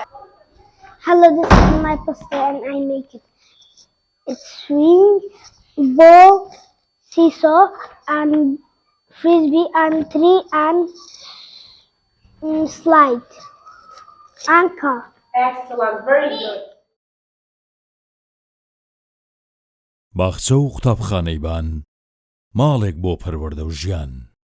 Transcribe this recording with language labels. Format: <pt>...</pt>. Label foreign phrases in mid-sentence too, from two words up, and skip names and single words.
<en>Hello, this is my poster and I make it. It's swing, ball, seesaw, and frisbee, and tree, and slide, and car. Excellent, very good.</en> <ckb>باخچە و قوتابخانەی بان ماڵێک بۆ پەروەردە و ژیان</ckb>